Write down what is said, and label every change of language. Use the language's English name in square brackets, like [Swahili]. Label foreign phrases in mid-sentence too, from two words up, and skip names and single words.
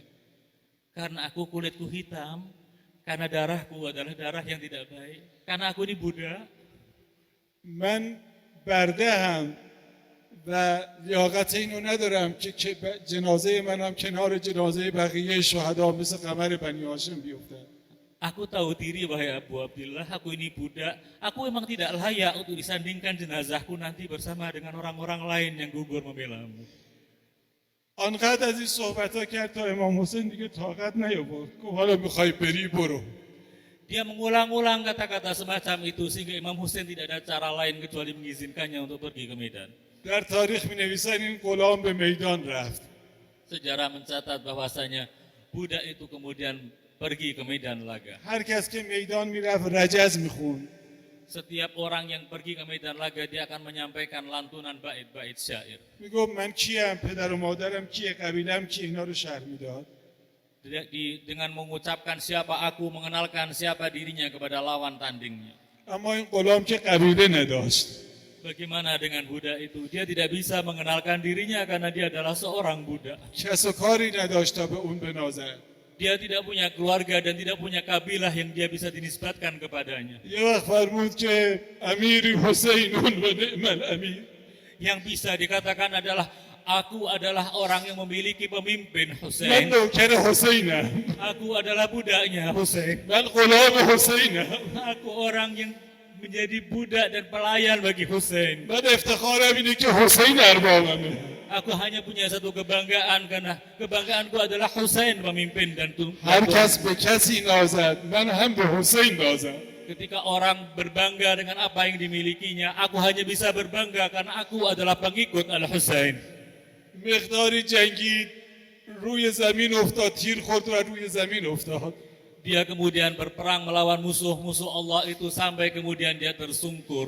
[Indonesian] Karena aku kulitku hitam, karena darahku adalah darah yang tidak baik, karena aku ini budak, [Persian] من برده هم و لیاقت اینو ندارم که جنازه منم کنار جنازه بقیه شهدا مثل قمر بنی هاشم بیفته. [Indonesian] aku tahu diri wahai Abu Abdillah, aku ini budak, aku memang tidak layak untuk disandingkan jenazahku nanti bersama dengan orang-orang lain yang gugur membelamu. [Persian] آنقدر از این صحبت ها کرد تا امام حسین دیگه طاقت نیاورد. گفت حالا میخوای بری برو. [Indonesian] Dia mengulang-ulang kata-kata semacam itu sehingga Imam Hussein tidak ada cara lain kecuali mengizinkannya untuk pergi ke Medan. [Persian] در تاریخ می نویسن این غلام به میدان رفت. [Indonesian] Sejarah mencatat bahwasanya budak itu kemudian pergi ke medan laga. [Persian] هر کس که میدان میرفت رجز میخوند. [Indonesian] Setiap orang yang pergi ke medan laga dia akan menyampaikan lantunan bait-bait syair. [Persian] میگفت من کیم، پدر و مادرم کیه، قبیله‌ام کیه، اینا رو شرح میداد. [Indonesian] Dengan mengucapkan siapa aku, mengenalkan siapa dirinya kepada lawan tandingnya. [Persian] اما این غلام که قبیله نداشت. [Indonesian] Bagaimana dengan budak itu? Dia tidak bisa mengenalkan dirinya karena dia adalah seorang budak. [Persian] کس و کاری نداشت تا به اون بنازد. [Indonesian] Dia tidak punya keluarga dan tidak punya kabilah yang dia bisa dinisbatkan kepadanya. [Persian] یه وقت فرمود که [Arabic] امیری حسین و نعم الامیر. [Indonesian] Yang bisa dikatakan adalah aku adalah orang yang memiliki pemimpin [Persian] من Hussein. نوکر حسینم. [Indonesian] Aku adalah budaknya Hussein. [Persian] من غلام حسینم. [Indonesian] Aku orang yang menjadi budak dan pelayan bagi Hussein. [Persian] من افتخارم اینه که حسین اربابمه. [Indonesian] Aku hanya punya satu kebanggaan karena kebanggaanku adalah Hussein pemimpin dan [Persian] هر [Indonesian] tuan. [Persian] کس به کسی نازد من هم به حسین نازم. [Indonesian] Ketika orang berbangga dengan apa yang dimilikinya, aku hanya bisa berbangga karena aku adalah pengikut Al-Husain. [Persian] مقداری جنگید روی زمین افتاد، تیر خورد و روی زمین افتاد. [Indonesian] Dia kemudian berperang melawan musuh-musuh Allah itu sampai kemudian dia tersungkur.